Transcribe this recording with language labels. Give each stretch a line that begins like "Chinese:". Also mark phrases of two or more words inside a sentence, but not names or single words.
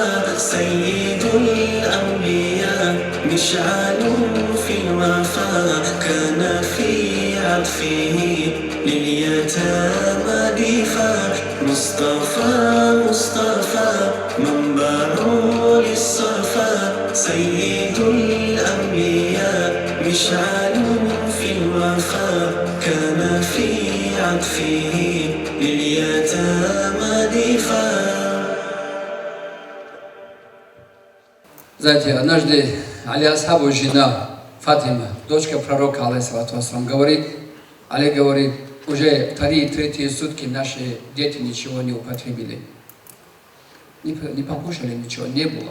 Arabic: سيد الأنبياء مشعل في الوفاء كان في عطفه لليتامى دفاع مصطفى مصطفى منبع للصفا سيد الأنبياء مشعل في الوفاء كان في عطفه لليتامى دفاع.
Russian: Знаете, однажды Али Асхабу жена Фатима, дочка пророка,
Arabic: عليه الصلاة والسلام,
Russian: говорит, Али говорит, уже третьи сутки наши дети ничего не употребили. Не покушали, ничего не было.